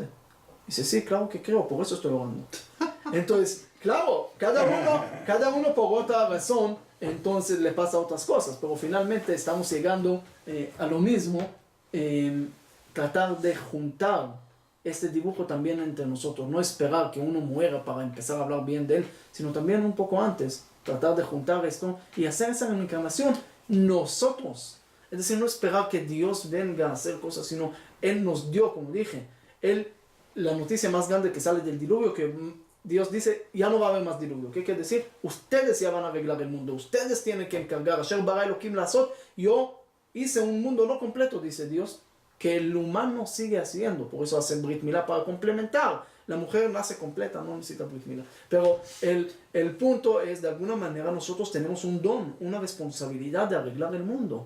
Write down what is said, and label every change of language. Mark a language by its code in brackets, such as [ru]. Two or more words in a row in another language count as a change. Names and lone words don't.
[es] Dice, sí, claro que creo, por eso estoy llorando. Entonces, claro, cada uno por otra razón, entonces le pasa otras cosas, pero finalmente estamos llegando a lo mismo, tratar de juntar este dibujo también entre nosotros, no esperar que uno muera para empezar a hablar bien de él, sino también un poco antes, tratar de juntar esto y hacer esa reencarnación nosotros. Es decir, no esperar que Dios venga a hacer cosas, sino Él nos dio, como dije, la noticia más grande que sale del diluvio, que Dios dice, ya no va a haber más diluvio. ¿Qué quiere decir? Ustedes ya van a arreglar el mundo. Ustedes tienen que encargar. [he] אשר ברא אלהים לעשות. [es] Yo hice un mundo no completo, dice Dios, que el humano sigue haciendo. Por eso hace Brit Milá para complementar. La mujer nace completa, no necesita Brit Milá. Pero el punto es, de alguna manera, nosotros tenemos un don, una responsabilidad de arreglar el mundo.